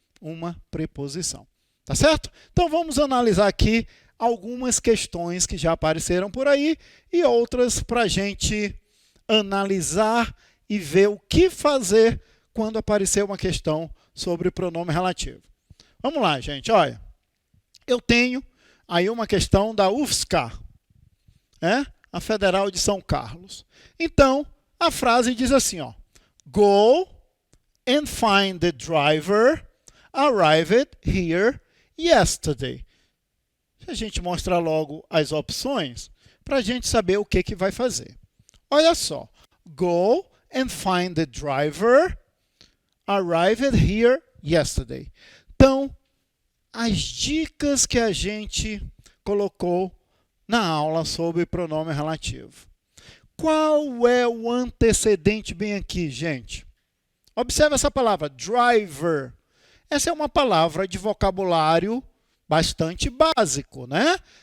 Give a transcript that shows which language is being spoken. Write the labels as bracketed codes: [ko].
[pt] Uma preposição. Tá certo? Então vamos analisar aqui algumas questões que já apareceram por aí e outras para a gente analisar e ver o que fazer quando aparecer uma questão sobre pronome relativo. Vamos lá, gente. Olha, eu tenho aí uma questão da UFSCar, a Federal de São Carlos. Então, a frase diz assim, ó, [en] Go and find the driver arrived here yesterday. [pt] A gente mostra logo as opções para a gente saber o que vai fazer. Olha só. [en] Go and find the driver arrived here yesterday. [pt] Então, as dicas que a gente colocou na aula sobre pronome relativo. Qual é o antecedente bem aqui, gente? Observe essa palavra, driver. Essa é uma palavra de vocabulário bastante básico, né?